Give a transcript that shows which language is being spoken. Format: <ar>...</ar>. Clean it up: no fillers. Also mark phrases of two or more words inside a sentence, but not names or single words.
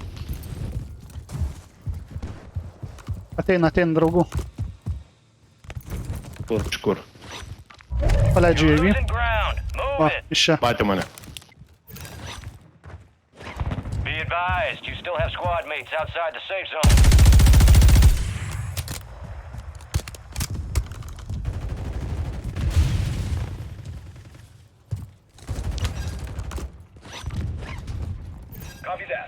<lt>Ateina draugų. Iš kur? Paleidžiu UAV.</lt> <en>Losing ground.</en> <lt>Va,</lt> <en>Move it.</en> <lt>iš čia. Matė mane.</lt> <en>Be advised, you still have squad mates outside the safe zone. Copy that.</en>